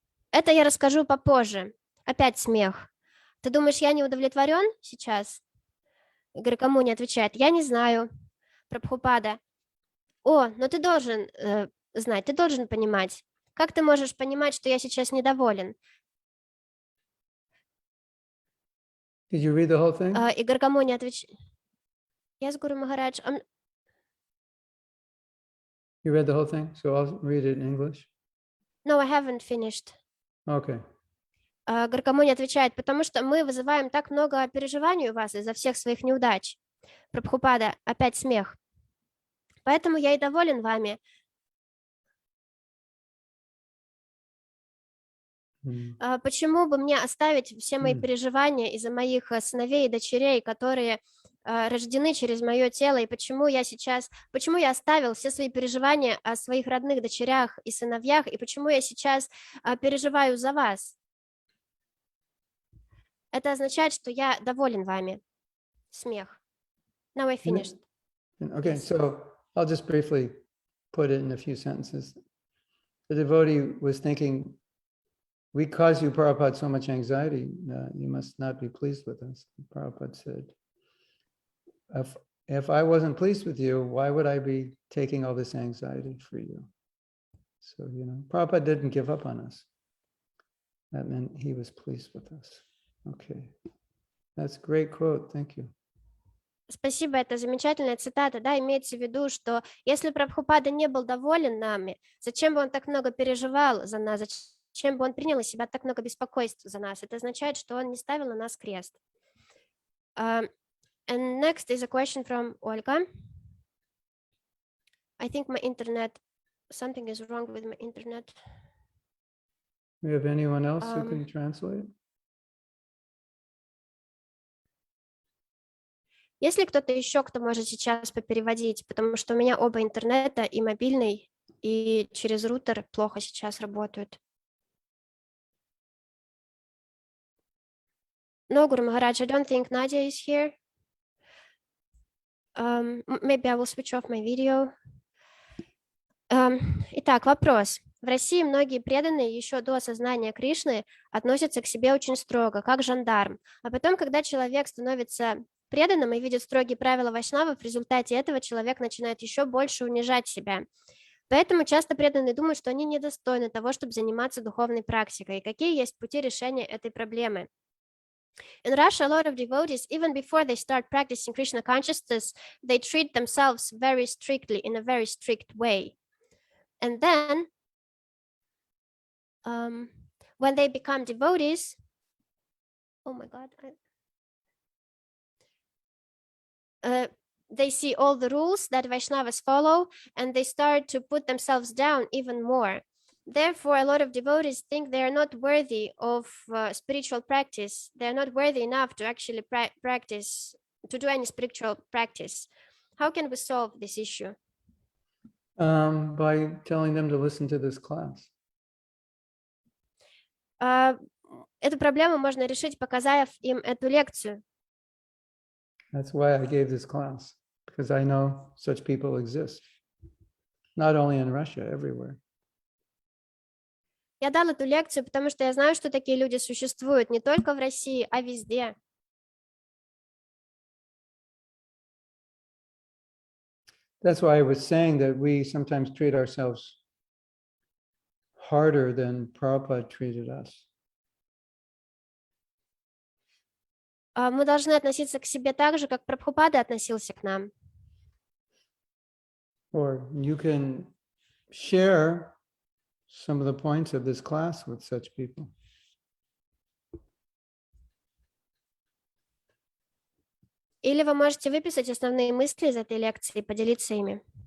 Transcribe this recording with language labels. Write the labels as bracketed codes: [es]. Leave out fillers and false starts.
[ru] Это я расскажу попозже. Опять смех. Ты думаешь, я не удовлетворен сейчас? Гаргамуни отвечает, я не знаю. Прабхупада. О, но ты должен знать, ты должен понимать. Как ты можешь понимать, что я сейчас недоволен? [en] Did you read the whole thing? [ru] И Гаргамуни отвечает. [en] Yes, Guru Maharaj. You read the whole thing? So I'll read it in English. No, I haven't finished. Okay. [ru] Гаргамуни отвечает, потому что мы вызываем так много переживаний у вас из-за всех своих неудач. Прабхупада, опять смех. Поэтому я и доволен вами. Почему бы мне оставить все мои переживания из-за моих сыновей и дочерей, которые рождены через мое тело, и почему я оставил все свои переживания о своих родных дочерях и сыновьях, и почему я сейчас переживаю за вас? Это означает, что я доволен вами. Смех. [en] Now I finished. Okay, so I'll just briefly put it in a few sentences. The devotee was thinking, we cause you, Prabhupada, so much anxiety. You must not be pleased with us. Prabhupada said, if I wasn't pleased with you, why would I be taking all this anxiety for you? So, Prabhupada didn't give up on us. That meant he was pleased with us. Okay, that's a great quote. Thank you. [ru] Спасибо, это замечательная цитата. Да, имеется в виду, что если Прабхупада не был доволен нами, зачем бы он так много переживал за нас, зачем бы он принял из себя так много беспокойств за нас? Это означает, что он не ставил на нас крест. [en] And next is a question from Olga. I think my internet, something is wrong with my internet. Do you have anyone else who can translate? [ru] Есть ли кто-то еще, кто может сейчас попереводить? Потому что у меня оба интернета, и мобильный, и через рутер плохо сейчас работают. [en] No, Guru Maharaj, I don't think Nadia is here. Maybe I will switch off my video. [ru] Итак, вопрос. В России многие преданные еще до осознания Кришны относятся к себе очень строго, как жандарм. А потом, когда человек становится преданным и видит строгие правила вайшнавов, в результате этого человек начинает еще больше унижать себя. Поэтому часто преданные думают, что они недостойны того, чтобы заниматься духовной практикой. И какие есть пути решения этой проблемы? [en] In Russia, a lot of devotees, even before they start practicing Krishna consciousness, they treat themselves very strictly, in a very strict way. And then, when they become devotees, oh my God, they see all the rules that Vaishnavas follow, and they start to put themselves down even more. Therefore, a lot of devotees think they are not worthy of spiritual practice. They are not worthy enough to actually practice, to do any spiritual practice. How can we solve this issue? By telling them to listen to this class. [ru] Эту проблему можно решить, показав им эту лекцию. [en] That's why I gave this class, because I know such people exist, not only in Russia, everywhere. [ru] Я дал эту лекцию, потому что я знаю, что такие люди существуют не только в России, а везде. [en] That's why I was saying that we sometimes treat ourselves harder than Prabhupada treated us. [ru] Мы должны относиться к себе так же, как Прабхупада относился к нам. [en] Or you can share some of the points of this class with such people. [ru] Или вы можете выписать основные мысли из этой лекции и поделиться ими.